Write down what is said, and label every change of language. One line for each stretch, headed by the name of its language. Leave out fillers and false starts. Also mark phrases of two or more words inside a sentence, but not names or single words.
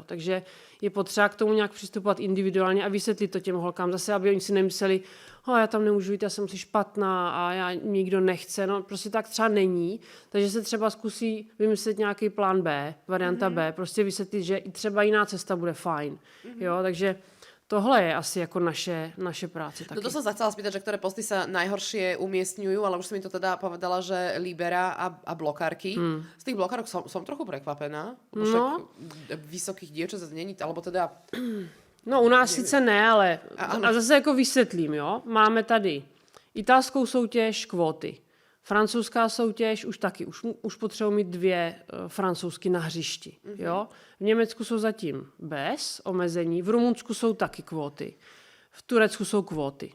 Czech: Takže je potřeba k tomu nějak přistupovat individuálně a vysvětlit to těm holkám zase, aby oni si nemysleli, já tam nemůžu jít, já jsem si špatná a já nikdo nechce. No prostě tak třeba není. Takže se třeba zkusí vymyslet nějaký plán B, varianta B, prostě vysvětlit, že i třeba jiná cesta bude fajn. Jo, takže tohle je asi jako naše práce taky.
Slovak: No to som sa chcela spýtať, že ktoré posty sa najhoršie umiestňujú, ale už si mi to teda povedala, že libera a blokárky. Z tých blokárok som trochu prekvapená. No. Vysokých dievčat zase není, alebo teda...
Czech: No u nás sice ne, ale a zase jako vysvětlím, jo. Máme tady italskou soutěž, kvóty. Francouzská soutěž už taky, už potřebují mít 2 francouzsky na hřišti. Jo? V Německu jsou zatím bez omezení, v Rumunsku jsou taky kvóty, v Turecku jsou kvóty.